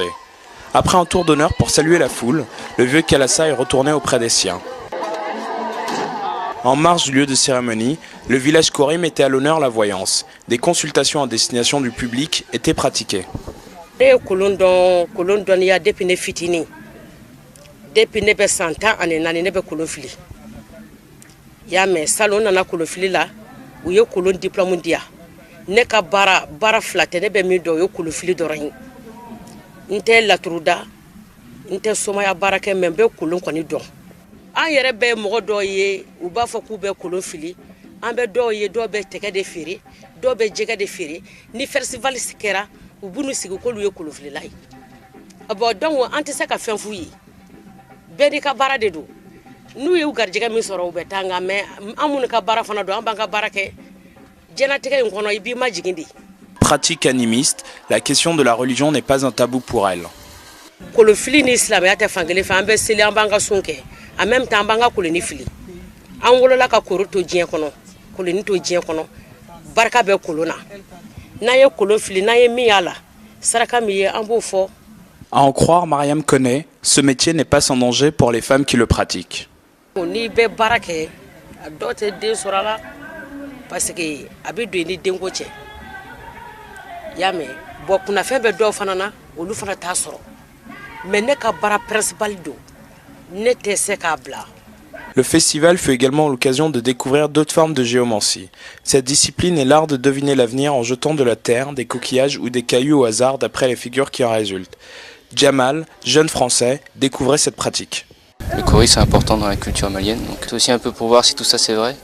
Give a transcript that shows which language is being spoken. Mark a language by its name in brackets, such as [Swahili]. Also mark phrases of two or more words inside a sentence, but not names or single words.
[French] Après un tour d'honneur pour saluer la foule, le vieux Kalassa est retourné auprès des siens. En marge du lieu de cérémonie, le village Kori mettait à l'honneur la voyance. Des consultations à destination du public étaient pratiquées. [Bambara] Depuis ne bɛ san 10 ani 4 ne bɛ kolon fili y'a mɛn salon nana kolon fili la u ye kolon diplôme di yan ne ka baara fila tɛ ne bɛ min dɔn o ye kolon fili dɔrɔn ye n tɛ laturu da n tɛ somaya baara kɛ mais n bɛ kolon kɔni dɔn an yɛrɛ bɛ mɔgɔ dɔw ye u b'a fɔ k'u bɛ kolon fili an bɛ dɔw ye dɔw bɛ tɛgɛ de feere dɔw bɛ jɛgɛ de feere ni festival kɛra u b'u sigi k'olu ye kolon filila ye [French] bon donc [Bambara] an tɛ se ka fɛn f'u ye bɛɛ ka baara de do n'u ye u garijɛgɛ min sɔrɔ u bɛ taa [French] nka mais [Bambara] an minnu ka baara fana don an b'an ka baara kɛ diɲɛlatigɛ in kɔnɔ i b'i majigin de. [French] Pratique animiste, la question de la religion n'est pas un tabou pour elle. [Bambara] Kolon fili ni silamɛya tɛ fankelen fɛ an bɛ seli an b'an ka sun kɛ [French] en même temps [Bambara] an b'an ka koloni fili an wolola ka koro to diɲɛ kɔnɔ koloni to diɲɛ kɔnɔ barika bɛ kolon na n'an ye kolon fili n'an ye min y'a la saraka min ye an b'o fɔ. [French] À en croire Mariam Koné, ce métier n'est pas sans danger pour les femmes qui le pratiquent. [Bambara] Ni bɛ baara kɛ a dɔw tɛ den sɔrɔ a la [French] parce que [Bambara] a bɛ don i ni denko cɛ y'a mɛn bon kunnafɛn bɛ dɔw fana na olu fana t'a sɔrɔ mais ne ka baara principal don ne tɛ se k'a bila. [French] Le festival fut également l'occasion de découvrir d'autres formes de géomancie. Cette discipline est l'art de deviner l'avenir en jetant de la terre, des coquillages ou des cailloux au hasard d'après les figures qui en résultent. Jamal, jeune français, découvrait cette pratique. Le Kori c'est important dans la culture malienne, donc c'est aussi un peu pour voir si tout ça c'est vrai.